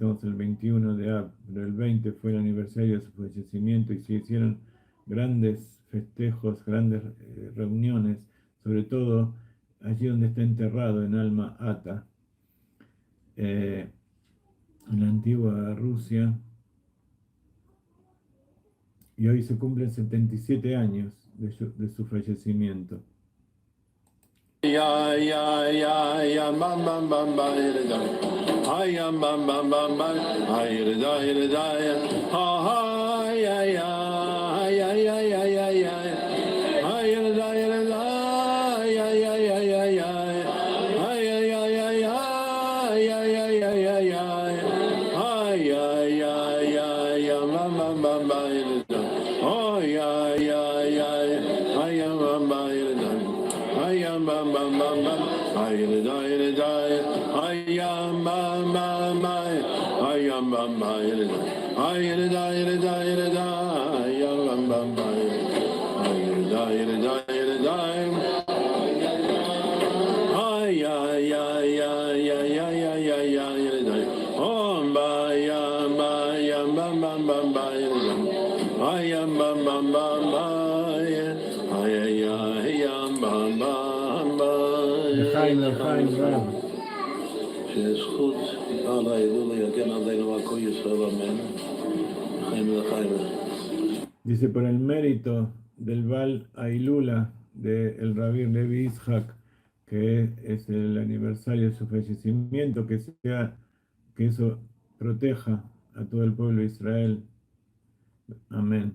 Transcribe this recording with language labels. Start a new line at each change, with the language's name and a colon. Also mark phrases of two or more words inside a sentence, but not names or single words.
Spanish: estamos el 21 de Ab, pero el 20 fue el aniversario de su fallecimiento y se hicieron grandes festejos, grandes reuniones, sobre todo allí donde está enterrado en Alma Ata, en la antigua Rusia, y hoy se cumplen 77 años de su fallecimiento. Ya ya ya ya bam bam bam bam ay bam bam bam bam ay ha ha ya ya ya ya ya ya ya ay ya ya ya ya ya ya ay ya ya ya ya ya ya ya ya ay ya ya ya ya bam bam bam bam oh ya ya ya ay bam bam Ayam bam bam bam bam, ayam bam bam bam, ayam bam bam, ayam bam bam, ay ay ay ay ay ay ay ay ay, oh ayam ayam bam bam bam bam, ayam bam bam bam bam, ay ayam bam bam bam.
Hebrew: לחיים רב. שזכות על ההילולה יגן עלינו על כל ישראל, אמן. לחיים לחיים.
Spanish: Dice, por el mérito del Val Ailula del Rabbi Levi Yitzhak, que es el aniversario de su fallecimiento, que eso proteja a todo el pueblo de Israel. Amén.